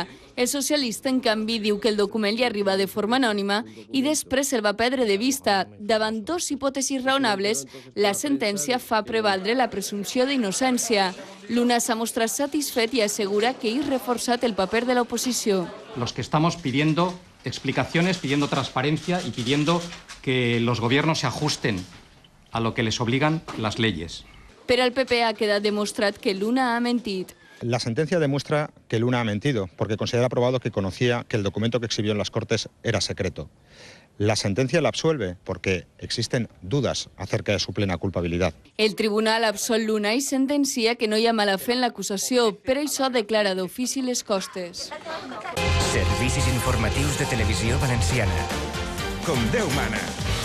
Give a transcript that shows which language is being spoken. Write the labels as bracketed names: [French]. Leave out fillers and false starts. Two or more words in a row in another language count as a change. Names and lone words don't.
[Catalan] El socialista, en canvi, diu que el document li arriba de forma anònima i després el va perdre de vista. Davant dos hipòtesis raonables, la sentència fa prevaldre la presumpció d'innocència. Luna s'ha mostrat satisfet i assegura que ha reforçat el paper de l'oposició. [Spanish] Los que estamos pidiendo explicaciones, pidiendo transparencia y pidiendo que los gobiernos se ajusten a lo que les obligan las leyes. [Catalan] Per al PP ha quedat demostrat que Luna ha mentit. [Spanish] La sentencia demuestra que Luna ha mentido, porque considera probado que conocía que el documento que exhibió en las Cortes era secreto. La sentencia la absuelve porque existen dudas acerca de su plena culpabilidad. [Catalan] El tribunal absol Luna i sentencia que no hi ha mala fe en l'acusació, per això declara d'ofici les costes. Servicis informatius de Televisió Valenciana. Com Déu mana.